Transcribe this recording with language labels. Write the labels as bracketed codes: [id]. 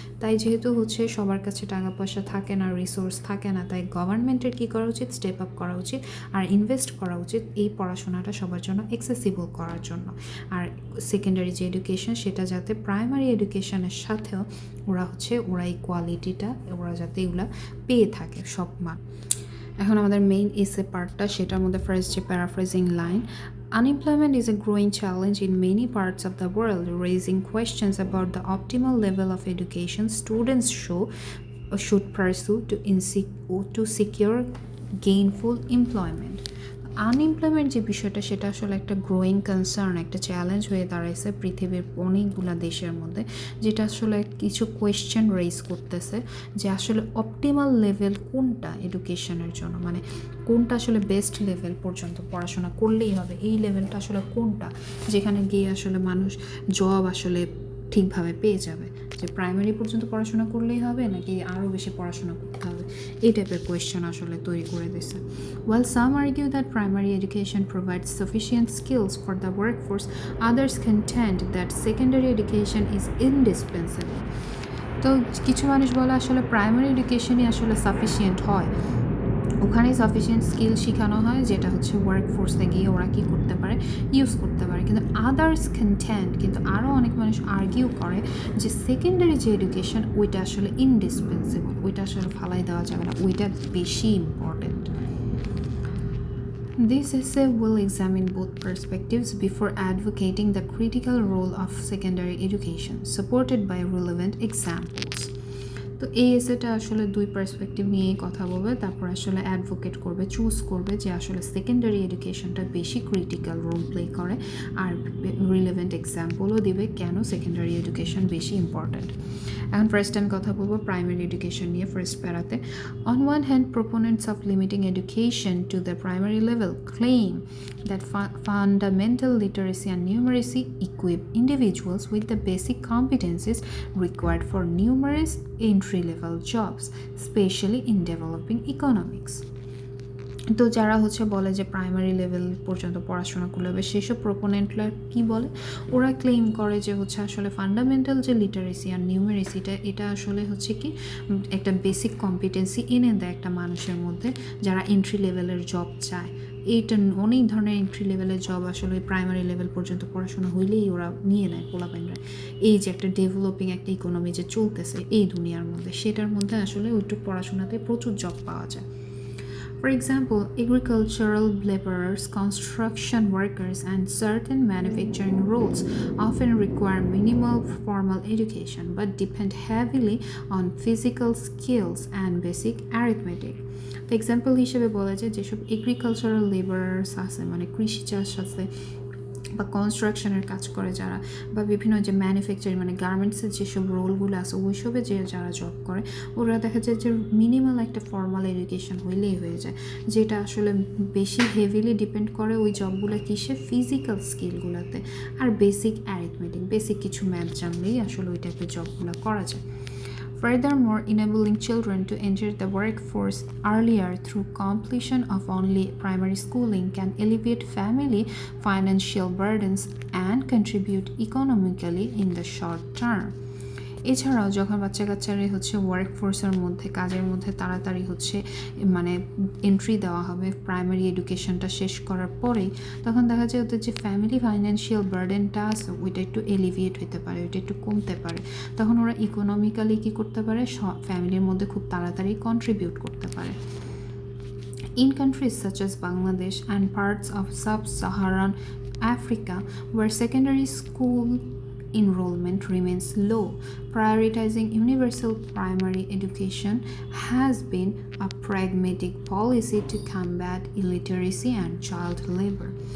[bn] তাই যেহেতু হচ্ছে সবার কাছে টাকা পয়সা থাকে না, রিসোর্স থাকে না, তাই গভর্নমেন্টের কী করা উচিত, স্টেপ আপ করা উচিত আর ইনভেস্ট করা উচিত এই পড়াশোনাটা সবার জন্য অ্যাক্সেসিবল করার জন্য। আর সেকেন্ডারি যে এডুকেশন সেটা যাতে প্রাইমারি এডুকেশনের সাথেও ওরা এই কোয়ালিটিটা ওরা যাতে এগুলা পেয়ে থাকে সব মান। এখন আমাদের মেইন এসে পার্টটা, সেটার মধ্যে ফার্স্ট যে paraphrasing line, [en] unemployment is a growing challenge in many parts of the world, raising questions about the optimal level of education students should pursue to secure gainful employment. [bn] Unemployment যে বিষয়টা সেটা আসলে একটা গ্রোয়িং কনসার্ন, একটা challenge হয়ে দাঁড়াইছে পৃথিবীর অনেকগুলো দেশের মধ্যে, যেটা আসলে কিছু কোয়েশ্চেন রেইজ করতেছে যে আসলে অপটিমাল লেভেল কোনটা এডুকেশনের জন্য, মানে কোনটা আসলে বেস্ট লেভেল পর্যন্ত পড়াশোনা করলেই হবে, এই লেভেলটা আসলে কোনটা যেখানে গিয়ে আসলে মানুষ জব আসলে ঠিকভাবে পেয়ে যাবে, যে প্রাইমারি পর্যন্ত পড়াশোনা করলেই হবে নাকি আরও বেশি পড়াশোনা করতে হবে, এই টাইপের কোয়েশ্চেন আসলে তৈরি করে দিয়েছে। [en] While some argue that primary education provides sufficient skills for the workforce, others contend that secondary education is indispensable. [bn] তো কিছু মানুষ বলে আসলে প্রাইমারি এডুকেশনই আসলে সাফিসিয়েন্ট হয়, ওখানে সাফিসিয়েন্ট স্কিল শেখানো হয় যেটা হচ্ছে ওয়ার্কফোর্সে গিয়ে ওরা কী করতে পারে, ইউজ করতে পারে। কিন্তু আদার্স কন্টেন্ট, কিন্তু আরও অনেক মানুষ আর্গিউ করে যে সেকেন্ডারি যে এডুকেশন ওইটা আসলে ইনডিসপেন্সেবল, ওইটা আসলে ফালাই দেওয়া যাবে না, ওইটা বেশি important. [en] This essay will examine both perspectives before advocating the critical role of secondary education, supported by relevant examples. [bn] তো এই এসেটা আসলে দুই পার্সপেক্টিভ নিয়েই কথা বলবে, তারপর আসলে অ্যাডভোকেট করবে, চুজ করবে যে আসলে সেকেন্ডারি এডুকেশনটা বেশি ক্রিটিক্যাল রোল প্লে করে, আর রিলেভেন্ট এক্সাম্পলও দিবে কেন সেকেন্ডারি এডুকেশন বেশি ইম্পর্ট্যান্ট। এখন ফার্স্ট টাইম কথা বলবো প্রাইমারি এডুকেশন নিয়ে first প্যারাতে। [en] On one hand, proponents of limiting education to the primary level claim that fundamental literacy and numeracy equip individuals with the basic competencies required for numerous entry-level jobs, especially in developing economics. [bn] তো যারা বলে যে primary level পর্যন্ত পড়াশোনা করলে হবে, সেসব প্রোপোনেন্টরা কি বলে, ওরা ক্লেম করে যে আসলে ফান্ডামেন্টাল যে লিটারেসি আর নিউমেরেসিটা, এটা আসলে কি একটা বেসিক কম্পিটেন্সি এনে দেয় একটা মানুষের মধ্যে যারা এন্ট্রি লেভেলের জব চায়। এইটা অনেক ধরনের এন্ট্রি লেভেলের জব আসলে প্রাইমারি লেভেল পর্যন্ত পড়াশোনা হইলেই ওরা নিয়ে নেয় পোলাপাইনরা। এই যে একটা ডেভেলপিং একটা ইকোনমি যে চলতেছে এই দুনিয়ার মধ্যে, সেটার মধ্যে আসলে ওইটুক পড়াশোনাতে প্রচুর জব পাওয়া যায়। [en] For example, agricultural laborers, construction workers, and certain manufacturing roles often require minimal formal education but depend heavily on physical skills and basic arithmetic. For example, [bn] হিসেবে বলা যায় যেসব এগ্রিকালচারাল লেবারার্স আছে, মানে কৃষি চাষ আছে বা কনস্ট্রাকশনের কাজ করে যারা, বা বিভিন্ন যে ম্যানুফ্যাকচারিং মানে গার্মেন্টসের যেসব রোলগুলো আছে ওইসবে যে যারা জব করে, ওরা দেখা যায় যে মিনিমাল একটা ফর্মাল এডুকেশন হইলেই হয়ে যায়, যেটা আসলে বেশি হেভিলি ডিপেন্ড করে ওই জবগুলো কিসে, ফিজিক্যাল স্কিলগুলোতে আর বেসিক অ্যারিথমেটিক, বেসিক কিছু ম্যাথ জানলেই আসলে ওই টাইপের জবগুলো করা যায়। [en] Furthermore, enabling children to enter the workforce earlier through completion of only primary schooling can alleviate family financial burdens and contribute economically in the short term. [bn] এছাড়াও যখন বাচ্চা কাচ্চারা ওয়ার্কফোর্সের মধ্যে কাজের মধ্যে তাড়াতাড়ি মানে এন্ট্রি দেওয়া হবে প্রাইমারি এডুকেশনটা শেষ করার পরেই, তখন দেখা যায় ওদের যে ফ্যামিলি ফাইন্যান্সিয়াল বার্ডেনটা আছে ওইটা একটু এলিভিয়েট হতে পারে, ওইটা একটু কমতে পারে, তখন ওরা ইকোনমিক্যালি কী করতে পারে, ফ্যামিলির মধ্যে খুব তাড়াতাড়ি কন্ট্রিবিউট করতে পারে। [en] In countries such as Bangladesh and parts of sub-Saharan Africa, where secondary school enrollment remains low, prioritizing universal primary education has been a pragmatic policy to combat illiteracy and child labor.